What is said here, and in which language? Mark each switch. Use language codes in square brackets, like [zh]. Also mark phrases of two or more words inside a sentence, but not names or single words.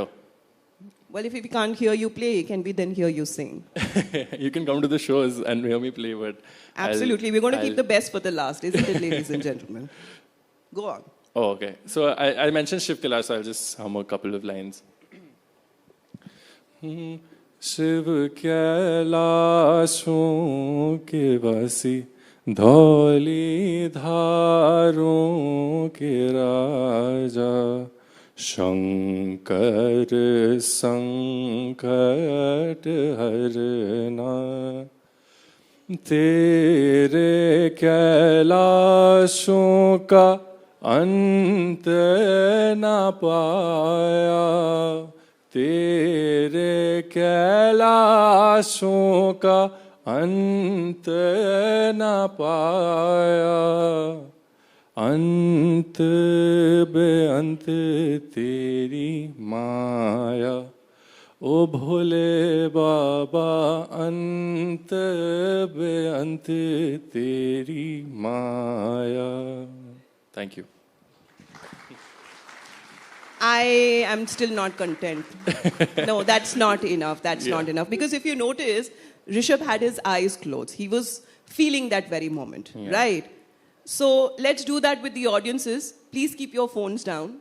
[en] Well, if we can't hear you play, can we then hear you sing? You can come to the shows and hear me play, but absolutely, we're going to keep the best for the last, isn't it, ladies and gentlemen? Go on. Oh, okay. So I mentioned Shiv Kailash, so I'll just hum a couple of lines. [hi] शिव कैलाशों के वासी, धौली धारों के राजा, शंकर संकट हरना, तेरे कैलाशों का अंत न पाया, तेरे कैलाशों का अंत न पाया, अंत बेअंत तेरी माया ओ भोले बाबा अंत बेअंत तेरी माया. [en] Thank you. I am still not content. No, that's not enough. That's not enough. Because if you notice, Rishabh had his eyes closed. He was feeling that very moment, right? So let's do that with the audiences. Please keep your phones down.